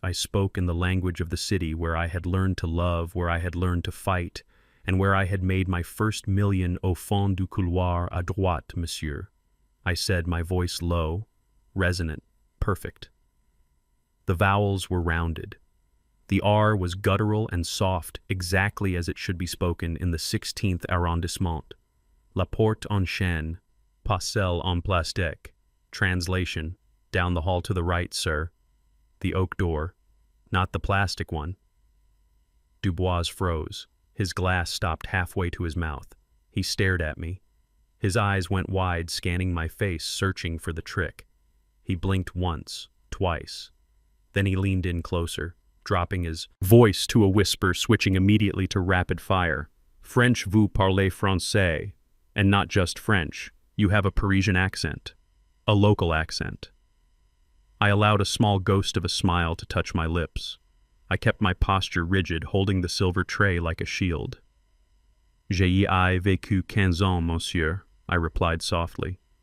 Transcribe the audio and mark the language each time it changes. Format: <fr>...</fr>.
<en>I spoke in the language of the city where I had learned to love, where I had learned to fight, and where I had made my first million</en> <fr>au fond du couloir à droite, monsieur.</fr> <en>I said, my voice low, resonant, perfect. The vowels were rounded. The R was guttural and soft, exactly as it should be spoken in the 16th arrondissement.</en> <fr>La porte en chêne, pas celle en plastique.</fr> <en>Translation, down the hall to the right, sir. The oak door, not the plastic one. Dubois froze. His glass stopped halfway to his mouth. He stared at me. His eyes went wide, scanning my face, searching for the trick. He blinked once, twice. Then he leaned in closer, dropping his voice to a whisper, switching immediately to rapid fire.</en> <fr>French, vous parlez français.</fr> <en>And not just French. You have a Parisian accent. A local accent. I allowed a small ghost of a smile to touch my lips. I kept my posture rigid, holding the silver tray like a shield.</en> <fr>J'y ai vécu 15 ans, monsieur,</fr> <en>I replied softly.</en>